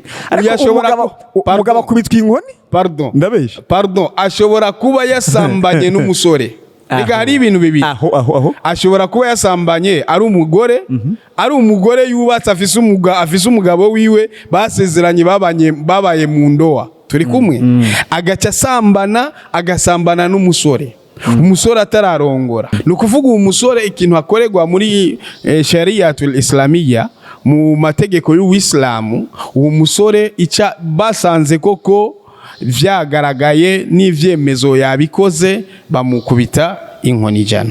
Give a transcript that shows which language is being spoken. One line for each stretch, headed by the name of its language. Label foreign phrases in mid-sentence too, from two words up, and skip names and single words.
Rundi: Umugabo kubitwa inkoni. Pardon ashobora kuba yasambanye n'umusore. Reka hari ibintu bibiri. Ashobora kuba yasambanye ari umugore yubatse afise umugabo wiwe basezeranye babaye mu ndoa. Turi kumwe agaca agasambana n'umusore. Umusore atararongora. Nukuvuga umusore ikintu akorerwa muri
Arabic: الشريعة الإسلامية
Rundi: mu mategeko y'Uislamu, uwo musore ica basanze koko vyagaragaye n'ivyemezo yabikoze bamukubita inkoni ijana.